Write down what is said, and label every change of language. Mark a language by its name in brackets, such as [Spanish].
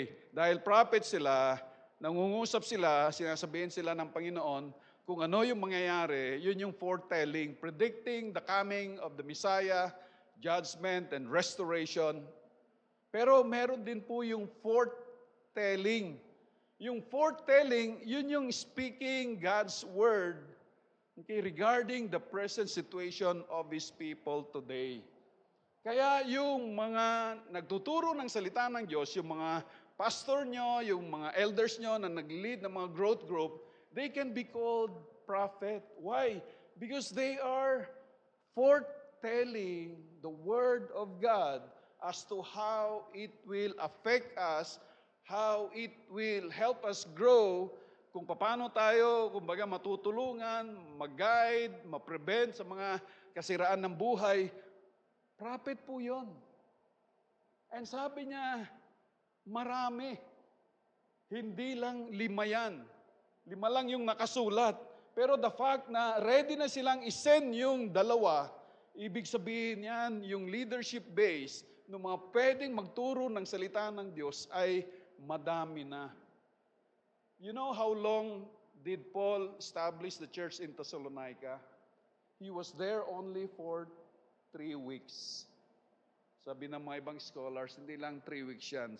[Filipino] Dahil prophet sila, nangungusap sila, sinasabihin sila ng Panginoon kung ano yung mangyayari, yun yung foretelling, [English] predicting the coming of the Messiah, judgment and restoration. [Filipino] Pero meron din po yung foretelling. Yung foretelling, yun yung [English] speaking God's word regarding the present situation of His people today. [Filipino] Kaya yung mga nagtuturo ng salita ng Diyos, yung mga pastor nyo, yung mga elders nyo na nag-lead ng mga growth group, [English] they can be called prophet. Why? Because they are foretelling the Word of God as to how it will affect us, how it will help us grow, [Filipino] kung paano tayo, matutulungan, mag-guide, ma-prevent sa mga kasiraan ng buhay. Prophet po yun. And sabi niya, marami. Hindi lang 5 yan. 5 lang yung nakasulat. Pero [English] the fact [Filipino] na ready na silang isend yung 2, ibig sabihin yan, yung leadership base ng mga pwedeng magturo ng salita ng Diyos ay madami na. [English] You know how long did Paul establish the church in Thessalonica? He was there only for 3 weeks. [Filipino] Sabi ng mga ibang scholars, hindi lang 3 weeks yan.